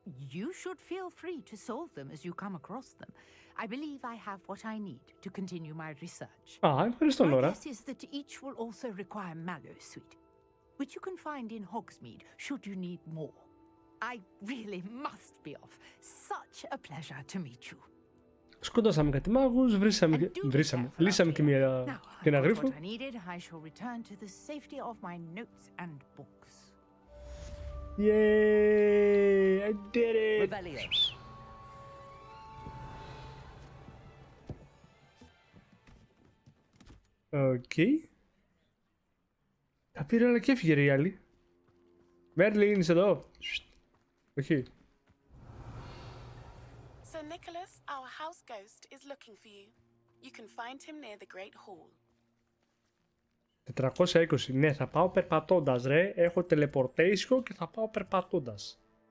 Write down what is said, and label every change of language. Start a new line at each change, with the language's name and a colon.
English: You should feel free to solve them as you come across them. I believe I have what I need to continue my research.
Greek: Ευχαριστώ,
English: My
Greek: Νόρα.
English: guess is that each will also require mallowsweet, which you can find in Hogsmeade should you need more. I really must be off. Such a pleasure to meet you.
Greek: Σκοτώσαμε κάτι μάγους, λύσαμε και ένα γρίφο.
English: What I needed, I shall return to the safety of my notes and books. Yay! I did it! Revelio.
Greek: Οκ. Τα πήρε όλα και έφυγε ρε η άλλη. Μέρλιν, είσαι εδώ. Όχι.
English: Sir Nicholas, our house ghost, is looking for you. You can find him near the Great Hall.
Greek: 420. Ναι, θα πάω περπατώντας ρε. Έχω teleportation και θα πάω περπατώντας.